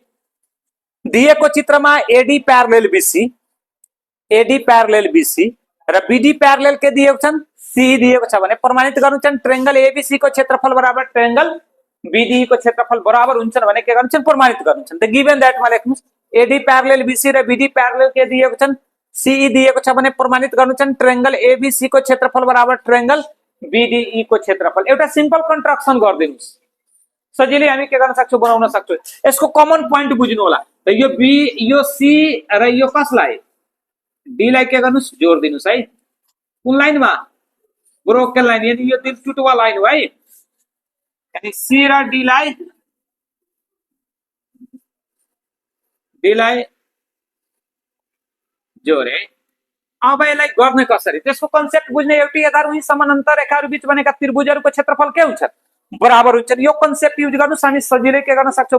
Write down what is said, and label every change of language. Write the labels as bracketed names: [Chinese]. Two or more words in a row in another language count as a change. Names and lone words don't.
[Nepali] दिएको चित्रमा [English] AD parallel BC, AD parallel BC [Nepali] र [English] BD parallel [Nepali] के दिएको छन्? सी दिएको छ भने प्रमाणित गर्नु छन् [English] triangle ABC [Nepali] को क्षेत्रफल बराबर [English] triangle BD [Nepali] को क्षेत्रफल बराबर हुन्छन् भने के गर्नु छन्? प्रमाणित गर्नु छन्। [English] the given that [Nepali] मा लेख्नुस् [English] AD parallel BC [Nepali] र [English] BD parallel [Nepali] के दिएको छन्? सीई दिएको छ भने प्रमाणित गर्नु छन् [English] triangle ABC [Nepali] को क्षेत्रफल बराबर [English] triangle BDE [Nepali] को क्षेत्रफल। एउटा [English] simple construction [Nepali] गरिदिनुस्, सजिलै हामी के गर्न सक्छौं? बनाउन सक्छौं। यसको [English] common point [Nepali] बुझ्नु होला। त यो बी, यो सी र यो कसलाई? डी लाई के गर्नुस्? जोड दिनुस् है। कुन लाइनमा? [English] broken line, [Nepali] यानी यो [Hindi] दिल टुटुवा [Nepali] लाइन हो है। यानी सी र डी लाई जोडे। अब यसलाई गर्ने कसरी? त्यसको कन्सेप्ट बुझ्ने एउटै आधार उही समानान्तर रेखाहरू बीच बनेका त्रिभुजहरूको क्षेत्रफल के हुन्छ? बराबर हुन्छ। यो [English] concept use [Nepali] गर्नुस्, हामी सजिलै के गर्न सक्छौं?